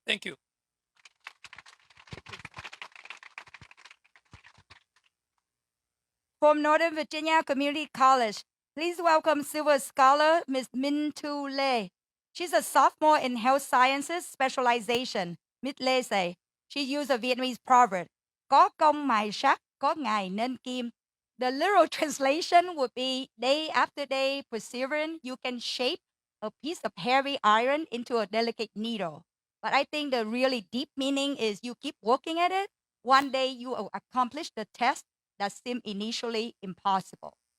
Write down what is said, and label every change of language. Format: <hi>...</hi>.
<en>Thank you. From Northern Virginia Community College, please welcome Silver Scholar Ms. Minh Thu Lê. She's a sophomore in health sciences specialization. Ms.</en> <vi>Lê</vi> <en>say she used a Vietnamese proverb,</en> <vi>có công mài sắt, có ngày nên kim.</vi> <en>The literal translation would be, day after day, perseverance, you can shape a piece of heavy iron into a delicate needle. But I think the really deep meaning is you keep working at it. One day you will accomplish the test that seemed initially impossible.</en>